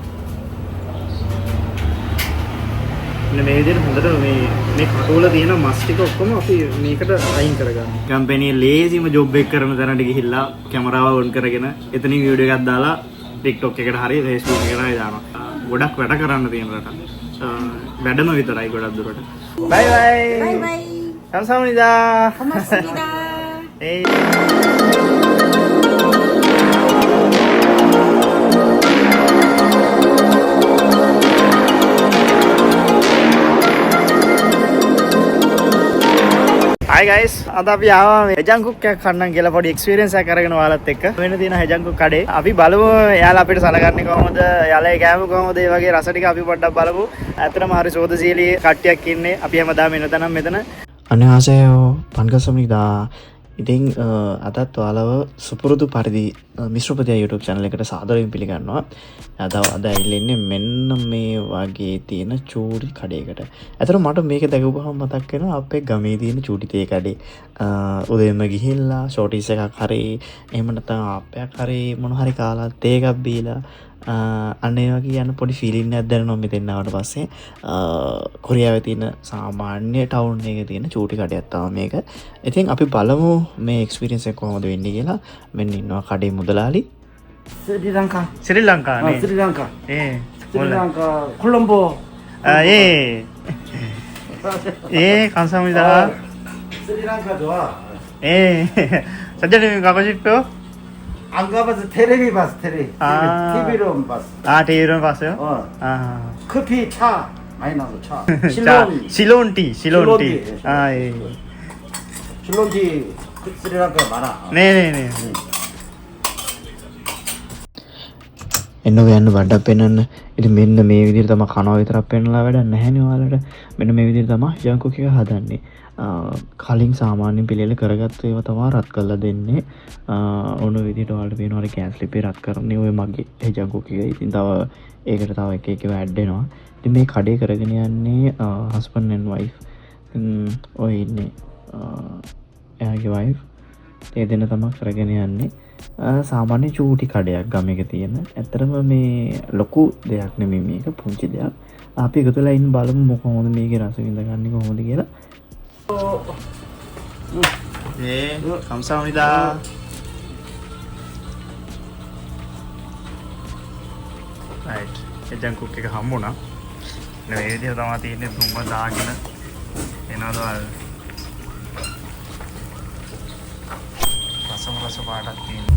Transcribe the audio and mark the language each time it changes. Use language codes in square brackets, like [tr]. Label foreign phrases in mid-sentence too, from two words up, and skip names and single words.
[si] මේ විදිහට හොඳට මේ කටවල තියෙන මස් ටික ඔක්කොම අපි මේකට අයින් කරගන්න. කම්පැනි ලේසිම ජොබ් එක කරන තැනට ගිහිල්ලා කැමරාව ඔන් කරගෙන එතනින් වීඩියෝ එකක් දාලා TikTok එකට හරි Facebook එකට හරි දානවා. ගොඩක් වැඩ කරන්න තියෙන රට. වැඩම විතරයි ගොඩක් දුරට. [en] bye bye. Bye bye. [ko] 감사합니다. 고맙습니다. [si] 에이. [en] Hi guys, [si] අද අපි ආවා හෙජන් කුක් එකක් කන්නම් කියලා පොඩි එක්ස්පීරියන්ස් එකක් අරගෙන ඔයාලත් එක්ක. වෙන තියෙන හෙජන් කුක් කඩේ. අපි බලමු එයාලා අපිට සලකන්නේ කොහොමද? එයාලා කෑම කොහොමද? ඒ වගේ රස ටික අපි පොඩ්ඩක් බලමු. ඇත්තටම හරි සෝදශීලී කට්ටියක් ඉන්නේ. අපි හැමදාම එන තැනම මෙතන. [ko] 안녕하세요. 반갑습니다. [si] ඉතින් අදත් ඔයාලව සුපුරුදු පරිදි මිශ්‍රපතියා YouTube channel එකට සාදරයෙන් පිළිගන්නවා. අද ඇවිල්ලා මෙන්න මේ වගේ තියෙන චූටි කඩේකට. ඇත්තට මට මේක දැකපුවහම මතක් වෙනවා අපේ ගමේ තියෙන චූටි තේ කඩේ. උදේම ගිහිල්ලා ෂෝටිස් එකක් හරි එහෙම නැත්නම් ආප්පයක් හරි මොන හරි කාලා තේ එකක් බීලා අන්න ඒ වගේ යන පොඩි ෆීලින් එකක් දැනෙනවා මෙතෙන් ආවට පස්සේ. කොරියාවේ තියෙන සාමාන්‍ය ටවුන් එකේ තියෙන චූටි කඩයක් තමයි මේක. ඉතින් අපි බලමු මේ එක්ස්පීරියන්ස් එක කොහොමද වෙන්නේ කියලා. මෙන්න ඉන්නවා කඩේ මුදලාලි. ශ්‍රී ලංකා. ශ්‍රී ලංකා නේ. ශ්‍රී ලංකා. [ko] 예. ශ්‍රී ලංකා. 콜롬보. 예. 예, 감사합니다. ශ්‍රී ලංකා 좋아. 예. 선생님 가고 싶어요? 안 가봐서 테레비 봤어, 테레비. 아. TV로 봤어. 아, TV로 봤어요? 아. 커피, 차 많이 나서 차. 자, 실론티, 실론티. 실론티. 아, 예. 실론티 스리랑카 많아. 네네네. [si] එන්න යන්න බඩක් පෙන්වන්න. ඉතින් මෙන්න මේ විදිහට තමයි කනවා විතරක් පෙන්වලා වැඩක් නැහැනේ ඔයාලට. මෙන්න මේ විදිහට තමයි හෙජන් කුක් එක හදන්නේ. කලින් සාමාන්‍යයෙන් පිළියෙල කරගත්ත ඒවා තමයි රත් කරලා දෙන්නේ. ඕන විදිහට ඔයාලට පේනවා අර කෑන් ස්ලිප් එක රත් කරන්නේ ඔය මගේ හෙජන් කුක් එක. ඉතින් තව ඒකට තව එක එක ඇඩ් වෙනවා. ඉතින් මේ කඩේ කරගෙන යන්නේ [en] husband and wife. [si] ඔය ඉන්නේ එයාගේ wife. ඒ දෙන්න තමයි කරගෙන යන්නේ. සාමාන්‍ය චූටි කඩයක් ගමක තියෙන. ඇත්තටම මේ ලොකු දෙයක් නෙමෙයි මේක පුංචි දෙයක්. අපි එකතුලා ඉන්න බලමු කොහොමද මේකේ රස විඳගන්නේ කොහොමද කියලා. [ko] 예, 감사합니다. right. [si] හෙජන් කුක් එක හම්බුණා. මේ විදිහ තමයි තියෙන්නේ දුම්බ දාගෙන එනවද වල. රස පාටක් තියෙනවා.